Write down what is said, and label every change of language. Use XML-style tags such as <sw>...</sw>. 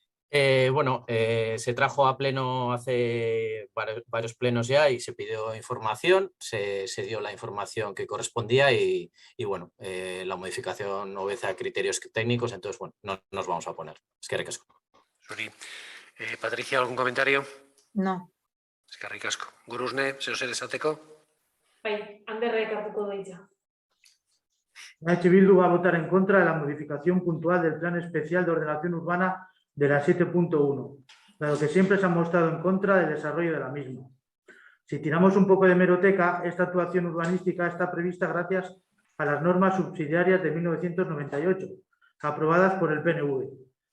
<es>Se trajo a pleno hace varios plenos ya y se pidió información, se dio la información que correspondía y la modificación obedece a criterios técnicos, entonces no nos vamos a oponer.</es> <eu>Eskerrik asko.</eu> <es>Patricia, ¿algún comentario? No.</es> <eu>Eskerrik asko. Gurusne, zeo zer esateko? Bai, Anderrek hartuko du hitza.</eu> <es>Bildu va a votar en contra de la modificación puntual del Plan Especial de Ordenación Urbana de la 7.1, dado que siempre se ha mostrado en contra del desarrollo de la misma. Si tiramos un poco de hemeroteca, esta actuación urbanística está prevista gracias a las normas subsidiarias de 1998, aprobadas por el PNV.</es>